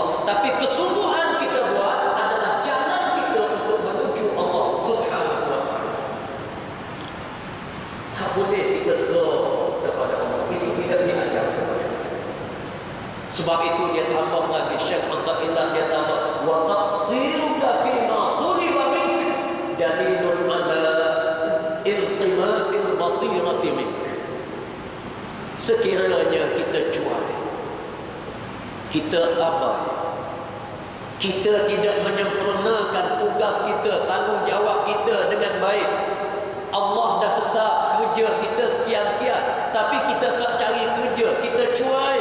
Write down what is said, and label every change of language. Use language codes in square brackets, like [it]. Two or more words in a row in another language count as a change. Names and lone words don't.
[ms] Tapi kesungguhan kita buat adalah jalan kita untuk menuju Allah [ar] سبحانه وتعالى. [ms] Tak boleh kita serah kepada Allah. Itu tidak diajar kepada kita. Sebab itu dia tambah lagi, Syekh Athaillah dia tambah, [ar] وتقصيرك فيما طلب منك دليل على التماس البصيرة منك. [ms] Sekiranya kita cuai, kita abai, kita tidak menyempurnakan tugas kita, tanggungjawab kita dengan baik, Allah dah tetap kerja kita sekian-sekian, tapi kita tak cari kerja, kita cuai.